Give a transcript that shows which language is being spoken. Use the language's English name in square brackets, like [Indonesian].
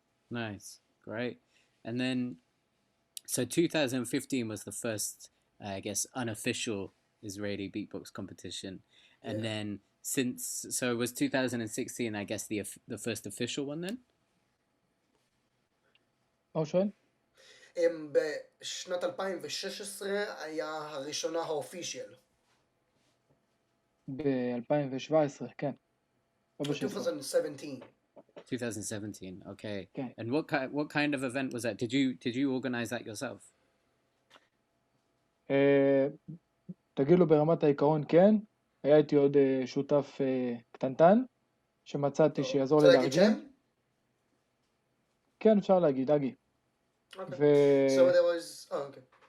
[English] Nice, great. And then, so 2015 was the first, I guess, unofficial Israeli beatbox competition. And then so it was 2016, I guess, the first official one then? [Hebrew] מה הוא שואל? בשנת 2016 היה הראשונה האופישיאל. ב-2017, כן. [English] 2017. 2017, okay. Okay. And what kind of event was that? Did you organize that yourself? [Hebrew] תגיד לו ברמת העיקרון כן, היה איתי עוד שותף קטנטן, שמצאתי שיעזור לי לארגן. כן, אפשר להגיד, אגי. [English] So there was, okay.